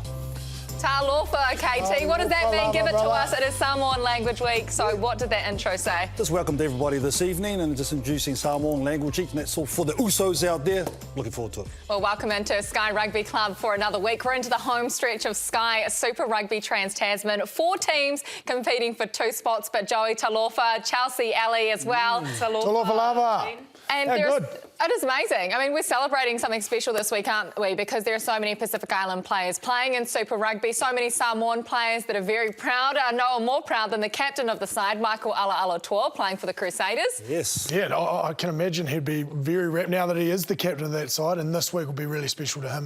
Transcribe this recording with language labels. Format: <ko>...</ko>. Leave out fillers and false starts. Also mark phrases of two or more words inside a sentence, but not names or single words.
<en>Talofa, KT, what does that mean? Give it to us. It is Samoan Language Week, so what did that intro say? Just welcomed everybody this evening and just introducing Samoan Language Week, and that's all for the Usos out there. Looking forward to it. Well, welcome into Sky Rugby Club for another week. We're into the home stretch of Sky Super Rugby Tras-Tasman. 4 teams competing for 2 spots, but Joey Talofa, Chelsea Ali as well.</en> <sm>Talofa lava.</sm> <en>And it is amazing. I mean, we're celebrating something special this week, aren't we? Because there are so many Pacific Island players playing in Super Rugby, so many Samoan players that are very proud. No one more proud than the captain of the side, Michael Ala'alatoa, playing for the Crusaders. Yes. Yeah, I can imagine he'd be very rapt now that he is the captain of that side, and this week will be really special to him.</en>